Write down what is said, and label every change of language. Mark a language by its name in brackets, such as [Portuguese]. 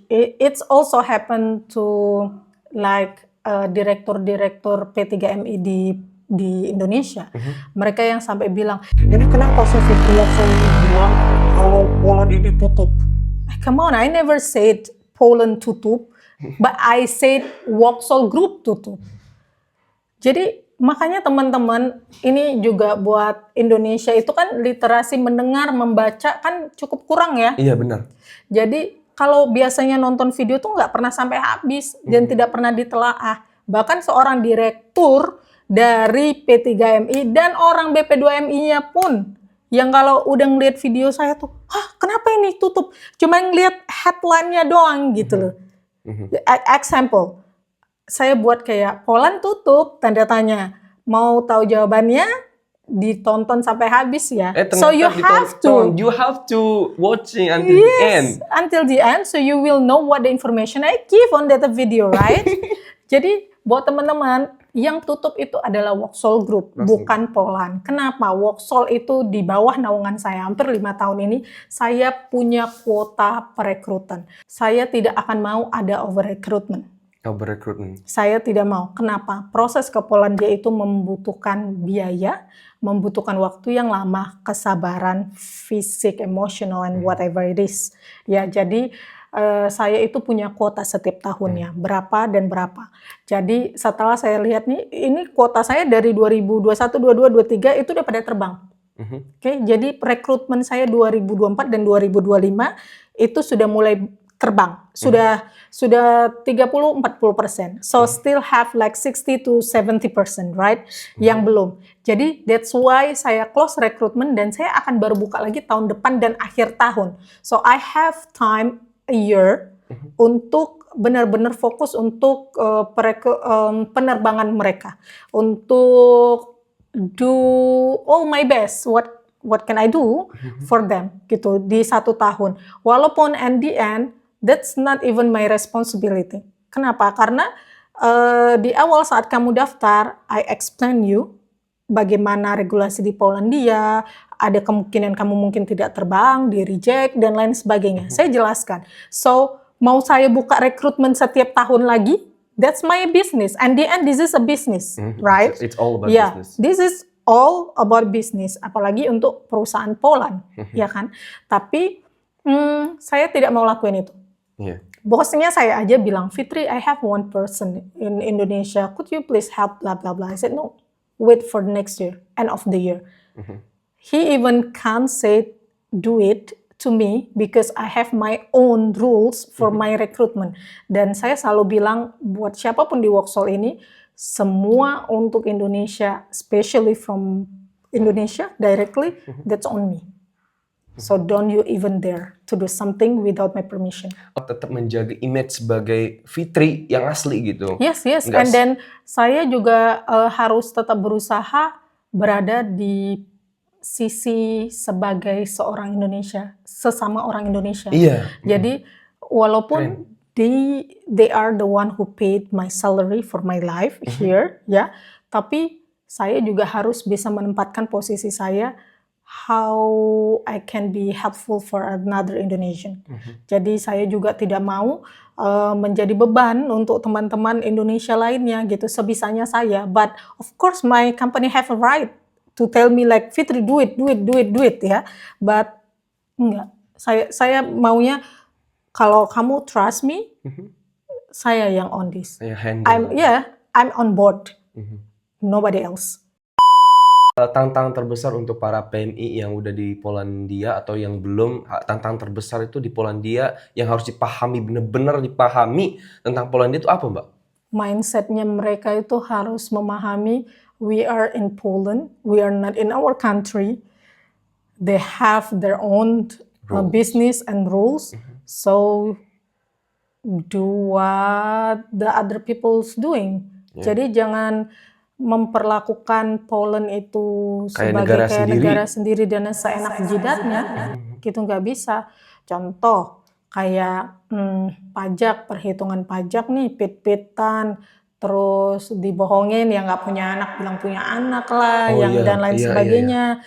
[English] It's also happened to like [Indonesian] direktur-direktur P3MI di Indonesia. Mereka yang sampai bilang, ini kenapa sih Fitri Woksol bilang kalau Poland ini tutup? [English] Come on, I never said Poland tutup, but I said Woksol Group tutup. [Indonesian] Jadi makanya teman-teman, ini juga buat Indonesia itu kan literasi mendengar, membaca kan cukup kurang ya. Iya benar. Jadi kalau biasanya nonton video tuh nggak pernah sampai habis dan tidak pernah ditelaah. Bahkan seorang direktur dari P3MI dan orang BP2MI-nya pun yang kalau udah ngeliat video saya tuh, kenapa ini tutup? Cuma ngeliat headline-nya doang gitu loh. Example, saya buat kayak Poland tutup, tanda tanya. Mau tahu jawabannya? Ditonton sampai habis ya. [English] So you have to watching until the end. Until the end, so you will know what the information I give on that video, right? [Indonesian] Jadi buat teman-teman, yang tutup itu adalah Woksol Group, bukan Poland. Kenapa? Woksol itu di bawah naungan saya hampir 5 tahun ini. Saya punya kuota perekrutan. Saya tidak akan mau ada over recruitment. Saya tidak mau. Kenapa? Proses ke Polandia itu membutuhkan biaya, membutuhkan waktu yang lama, kesabaran, fisik, [English] emotional, and whatever it is. [Indonesian] Ya, jadi saya itu punya kuota setiap tahunnya, berapa dan berapa. Jadi setelah saya lihat nih, ini kuota saya dari 2021, 22, 23 itu udah pada terbang. Oke, jadi rekrutmen saya 2024 dan 2025 itu sudah mulai terbang. Sudah 30-40%. [English] So still have like 60 to 70%, right? [Indonesian] Yang belum. Jadi [English] that's why [Indonesian] saya [English] close recruitment [Indonesian] dan saya akan baru buka lagi tahun depan dan akhir tahun. [English] So I have time a year [Indonesian] untuk benar-benar fokus untuk penerbangan mereka. Untuk [English] do all my best. What can I do for them [Indonesian] gitu di 1 tahun. Walaupun [English] in the end that's not even my responsibility. [Indonesian] Kenapa? Karena di awal saat kamu daftar, [English] I explain you [Indonesian] bagaimana regulasi di Polandia, ada kemungkinan kamu mungkin tidak terbang, di reject dan lain sebagainya. Saya jelaskan. So mau saya buka rekrutmen setiap tahun lagi, [English] that's my business. And the end, this is a business, right? It's all about business. This is all about business. [Indonesian] Apalagi untuk perusahaan Poland, ya kan? Tapi saya tidak mau lakuin itu. Bosnya saya aja bilang, [English] Fitri, I have one person in Indonesia. Could you please help? Blah blah blah. I said no. Wait for the next year, end of the year. He even can't say do it to me because I have my own rules for my recruitment. [Indonesian] Dan saya selalu bilang buat siapapun di Woksol ini, semua untuk Indonesia, [English] especially from Indonesia directly, that's on me. So don't you even dare to do something without my permission. [Indonesian] Tetap menjaga image sebagai Fitri yang asli gitu. [English] Yes. [Indonesian] And then saya juga harus tetap berusaha berada di sisi sebagai seorang Indonesia, sesama orang Indonesia. Iya. Jadi walaupun [English] they are the one who paid my salary for my life here, [Indonesian] ya, tapi saya juga harus bisa menempatkan posisi saya [English] how I can be helpful for another Indonesian. [Indonesian] Jadi saya juga tidak mau menjadi beban untuk teman-teman Indonesia lainnya gitu, sebisanya saya. [English] But of course my company have a right to tell me like, Fitri do it ya. [Indonesian] But enggak, saya maunya kalau kamu [English] trust me, [Indonesian] saya yang [English] on this. I'm on board. Nobody else. [Indonesian] Tantangan terbesar untuk para PMI yang udah di Polandia atau yang belum, tantangan terbesar itu di Polandia yang harus dipahami, benar-benar dipahami tentang Polandia itu apa, Mbak? Mindsetnya mereka itu harus memahami, [English] we are in Poland, we are not in our country. They have their own business and rules. So do what the other people's doing. [Indonesian] Jadi jangan memperlakukan Poland itu sebagai negara sendiri dan seenak jidatnya, gitu nggak bisa. Contoh kayak pajak, perhitungan pajak nih, pit-pitan, terus dibohongin yang nggak punya anak bilang punya anak lah, dan lain sebagainya.